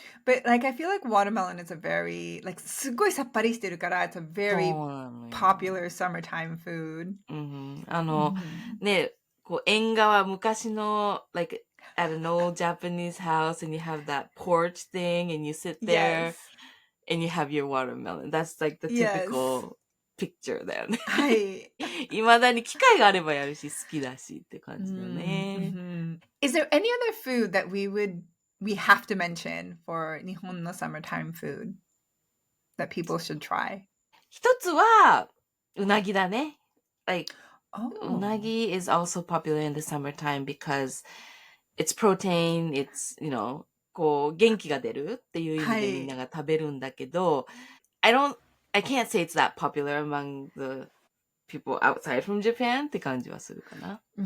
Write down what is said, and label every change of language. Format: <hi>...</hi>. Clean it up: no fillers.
<en>But like I feel like watermelon is a very, like</en> <ja>すごいさっぱりしてるから</ja> <en>it's a very popular summertime food.</en> <ja>ね、こう縁側昔の</ja> <en>like at an old Japanese house, and you have that porch thing, and you sit there and you have your watermelon. That's like the typical picture だよね。</en> <ja>はい。未だに機会があればやるし、好きだしって感じだね。</ja> <en>Is there any other food that we have to mention for 日本の summertime food that people should try?</en> <ja>一つは、うなぎだね。</ja> <en>Like, unagi is also popular in the summertime because it's protein, it's, you know,</en> <ja>こう、元気が出るっていう意味でみんなが食べるんだけど、</ja> <en>I can't say it's that popular among the people outside from Japan</en> <ja>って感じはするかな。</ja>